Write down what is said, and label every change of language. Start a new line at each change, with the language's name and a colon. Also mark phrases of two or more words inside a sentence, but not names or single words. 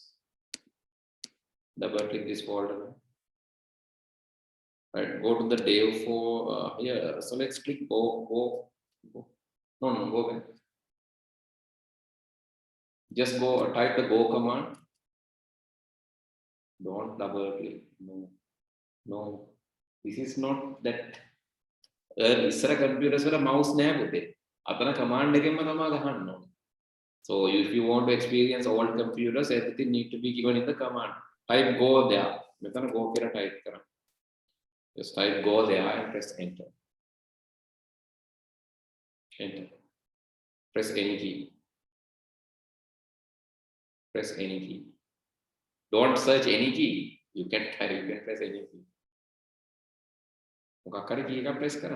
English: Double click this folder. Right, go to the dev for here. So let's click go. No, go back. Just go type the go command. Don't double click. No. This is not that.
Sinhala: ඉස්සර computers වල mouse නෑ පුතේ. අතන command එකෙන්ම තමයි ගහන්න ඕනේ.
English: So if you want to experience old computers, everything need to be given in the command. Type go there.
Sinhala: මෙතන go කියලා type කරන්න.
English: Just type go there and press enter. Enter. Press any key. Press any key. Don't search any key. You can press any key. Press kara.